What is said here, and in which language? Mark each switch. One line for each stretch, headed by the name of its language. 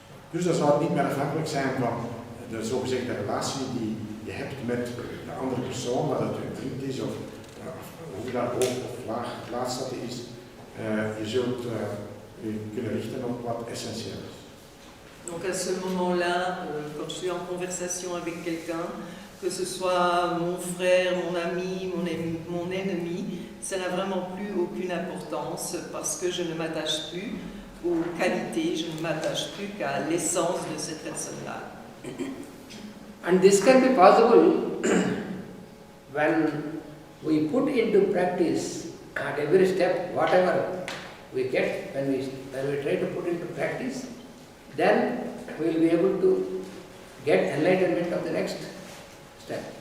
Dutch: Dus dat zal niet meer afhankelijk zijn van de zogezegde relatie die je hebt met de andere persoon, dat het een vriend is of hoe dat hoog of laag geplaatst dat is. Je zult je kunnen richten op wat essentieel is.
French: Donc à ce moment-là, quand je suis en conversation avec quelqu'un, que ce soit mon frère, mon ami, mon ennemi, ça n'a vraiment plus aucune importance parce que je ne m'attache plus aux qualités, je ne m'attache plus qu'à l'essence de cette personne-là.
English: And this can be possible when we put into practice at every step whatever we get, when we try to put into practice, then we will be able to get enlightenment of the next step.